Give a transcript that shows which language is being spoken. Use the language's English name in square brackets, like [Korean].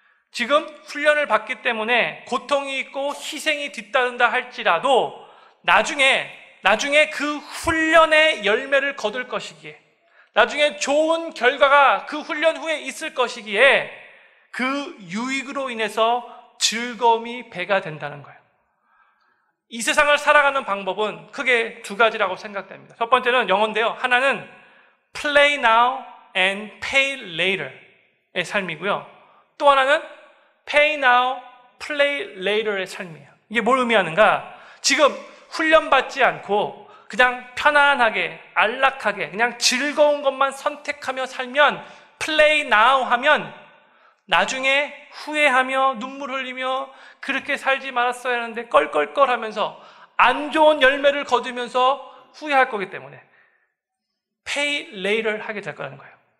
[Korean] 지금 훈련을 받기 때문에 고통이 있고 희생이 뒤따른다 할지라도 나중에 그 훈련의 열매를 거둘 것이기에, 나중에 좋은 결과가 그 훈련 후에 있을 것이기에 그 유익으로 인해서 즐거움이 배가 된다는 거예요. 이 세상을 살아가는 방법은 크게 두 가지라고 생각됩니다. 첫 번째는 영어인데요. 하나는 [English] play now and pay later의 [Korean] 삶이고요. 또 하나는 [English] pay now play later [Korean] 의 삶이에요. 이게 뭘 의미하는가? 지금 훈련받지 않고 그냥 편안하게, 안락하게, 그냥 즐거운 것만 선택하며 살면, [English] play now [Korean] 하면 나중에 후회하며 눈물 흘리며 그렇게 살지 말았어야 하는데 껄껄껄 하면서 안 좋은 열매를 거두면서 후회할 거기 때문에 [English] pay later [Korean] 하게 될 거라는 거예요.